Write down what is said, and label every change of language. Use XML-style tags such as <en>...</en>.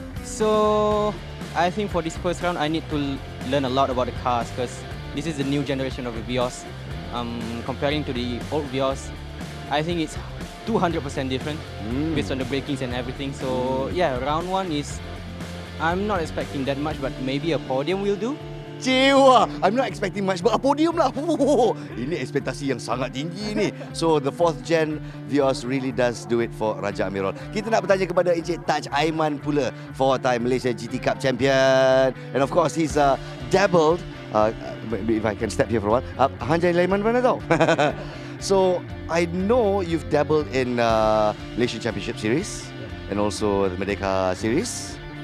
<en>So I think for this first round, I need to learn a lot about the cars, because this is the new generation of the Vios. Comparing to the old Vios, I think it's 200% different based on the brakings and everything. So yeah, round 1 is, I'm not expecting that much, but maybe a podium will do. Cewa, I'm not expecting much, but a podium lah.</en> <ms>Ini ekspektasi yang sangat tinggi ni.</ms> <en>So the 4th gen Vios really does do it for Raja Amirul.</en> <ms>Kita nak bertanya kepada Encik Taj Aiman pula,</ms> <en>4-time Malaysia GT Cup champion, and of course he's dabbled. If I can step here for a while, Hanjai Laiman</en> <ms>mana tau?</ms> <en>So I know you've dabbled in Malaysian Championship Series and also the Merdeka Series.</en>